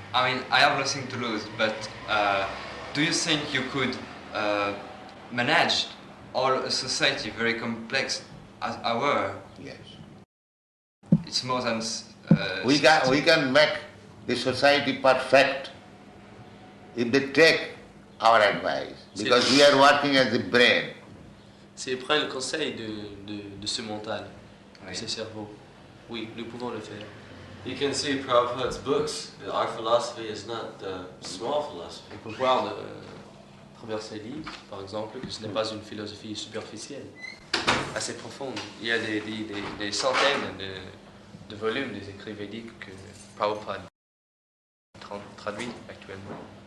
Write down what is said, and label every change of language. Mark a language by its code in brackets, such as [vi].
[en] I mean, I have nothing to lose. But do you think you could manage all a society very complex as our? Yes. It's more than. We can make the society perfect if they take our advice, because we are working as the brain. [fr] S'ils prennent le conseil de ce mental, de ce cerveau, oui, nous pouvons le faire. [en] You can see Prabhupada's books. Our philosophy is not small philosophy. [fr] On peut voir à travers ses livres, par exemple, que ce n'est pas une philosophie superficielle, assez profonde. Il y a des centaines de volumes des écrits védiques que Prabhupada traduit actuellement.